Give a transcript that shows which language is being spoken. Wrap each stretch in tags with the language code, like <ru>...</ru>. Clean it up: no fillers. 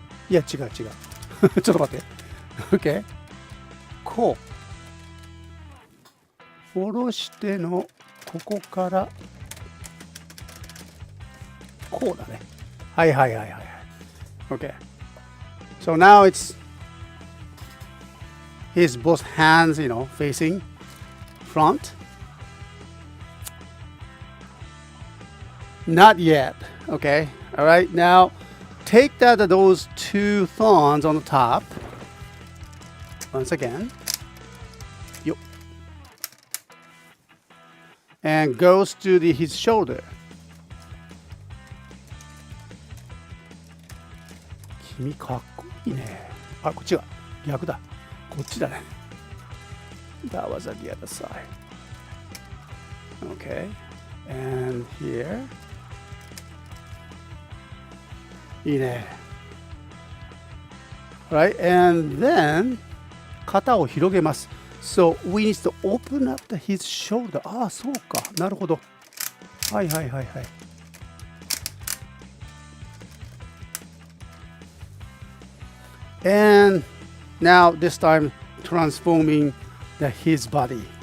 <ja>いや、違う違う。ちょっと待って。 OK。 こう。下ろしての、ここから、こうだね。はいはいはいはい。OK。</ja> <en>So now it's his both hands, facing front. Not yet. Okay. All right. Now take those two thorns on the top. Once again. Yo. And goes to his shoulder.</en> <ja>君かっこいいね。あ、こっちが逆だ。こっちだね。</ja> <en>That was at the other side. Okay. And here.</en> <ja>いいね。</ja> <en>Right. And then</en> <ja>肩を広げます。</ja> <en>So we need to open up his shoulder.</en> <ja>ああ、そうか。なるほど。はいはいはいはい。</ja> <en>And now this time transforming his body.</en>